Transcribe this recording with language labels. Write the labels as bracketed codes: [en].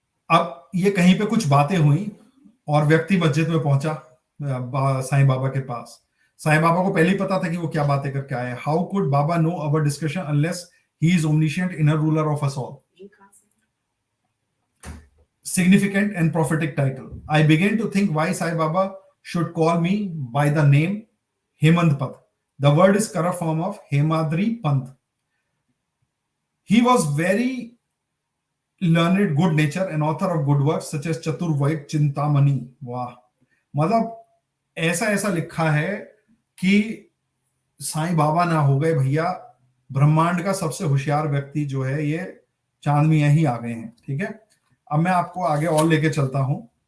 [hi] अब ये कहीं पे कुछ बातें हुई और व्यक्ति मस्जिद में पहुंचा साईं बाबा के पास। साईं बाबा को पहले ही पता था कि वो क्या बातें करके आए। [en] How could Baba know our discussion unless he is omniscient inner ruler of us all. Significant and prophetic title. I began to think why Sai Baba should call me by the name Hemant Pant. The word is corrupt form of Hemadri Pant. He was very learned, good nature, and author of good works such as Chaturvaik Chintamani. [hi] वाह, मतलब ऐसा ऐसा लिखा है कि साईं बाबा ना हो गए भैया, ब्रह्मांड का सबसे होशियार व्यक्ति जो है ये चांद मियां ही आ गए हैं। ठीक है, अब मैं आपको आगे और लेके चलता हूं।